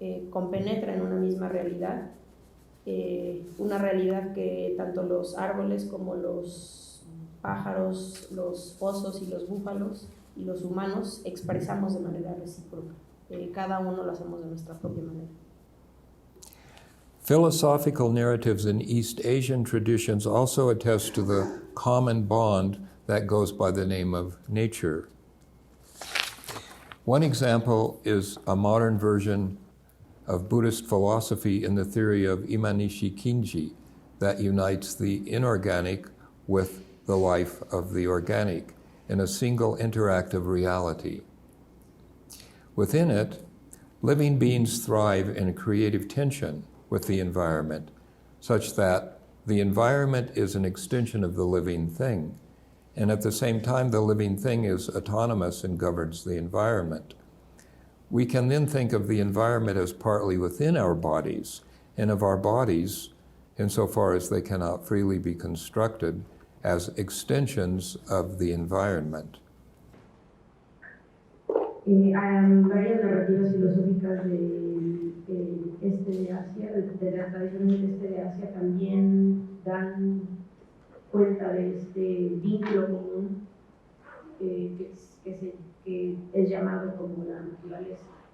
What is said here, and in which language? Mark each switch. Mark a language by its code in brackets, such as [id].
[es] compenetra en una misma realidad, una realidad que tanto los árboles como los pájaros, los osos y los búfalos y los humanos expresamos de manera recíproca. Cada uno lo hacemos de nuestra propia manera. [en] Philosophical narratives in East Asian traditions also attest to the common bond that goes by the name of nature. One example is a modern version of Buddhist philosophy in the theory of Imanishi Kinji that unites the inorganic with the life of the organic in a single interactive reality. Within it, living beings thrive in creative tension with the environment, such that the environment is an extension of the living thing, and at the same time the living thing is autonomous and governs the environment. We can then think of the environment as partly within our bodies, and of our bodies, insofar as they cannot freely be constructed, as extensions of the environment. [es] Varias narrativas filosóficas de este de Asia, de las tradiciones del este de Asia, también dan cuenta de este vínculo común que es llamado como la naturaleza.